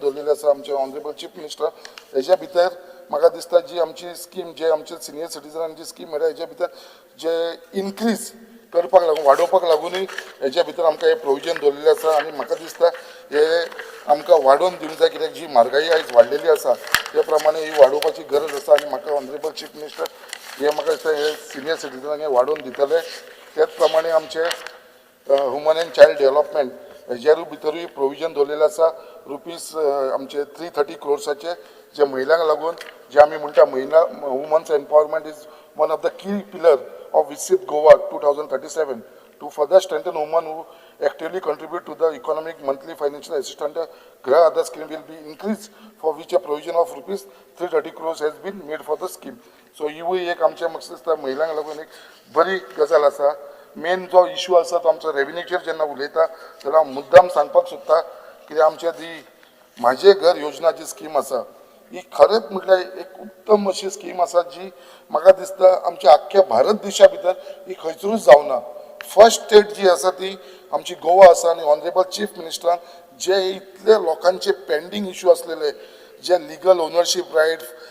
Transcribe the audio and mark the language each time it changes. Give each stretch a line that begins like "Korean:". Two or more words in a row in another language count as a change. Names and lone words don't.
Konkani: दवरलेलें आसा आमचे
English: honourable chief minister
Konkani: हेज्या भितर म्हाका दिसता जी आमची स्कीम जे आमचे सिनियर सिटीजनांची स्कीम मेळ्ळ्या हेज्या भितर जे इनक्रीज करपाक लागून वाडोवपाक लागूनय हेज्या भितर आमकां हे प्रोविजन दवरलेलें आसा आनी म्हाका दिसता हे आमकां वाडोवन दिवंक जाय कित्याक जी म्हारगाई आयज वाडलेली आसा त्या प्रमाणे ही वाडोवपाची गरज आसा आनी म्हाका
English: honourable chief minister
Konkani: हे म्हाका दिसता हे सिनियर सिटीजनांक हे वाडोवन दितले त्याच प्रमाणे आमचे
English: human and child development
Konkani: हेज्या भितरूय प्रोविजन दवरलेलें आसा रुपीज आमचे 330 क्रोर्साचे जे महिलांक लागून जे आमी म्हणटा महिला
English: womens empowerment is one of the key pillar of Visit Goa 2037 to further strengthen women who actively contribute to the economic monthly financial assistance. Grah Aadhar scheme will be increased for which a provision of rupees 330 crores has been made for the scheme.
Konkani: So ही एक आमच्या म्हाका दिसता महिलांक लागून एक बरी गजाल आसा मेन जो इश्यू आसा तो आमचो रेव्हेन्यूचेर जेन्ना उलयता जाल्यार हांव मुद्दाम सांगपाक सोदता कित्याक आमच्या ती म्हाजे घर योजना जी स्कीम आसा ही खरेंच म्हटल्यार एक उत्तम अशी स्कीम आसा जी म्हाका दिसता आमच्या आख्ख्या भारत देशा भितर ही खंयसरूच जावना
English: first state
Konkani: जी आसा ती आमची गोवा आसा आनी
English: honourable chief
Konkani: मिनिस्टरान जे इतले लोकांचे
English: pending issue
Konkani: आसलेले जे
English: legal ownership right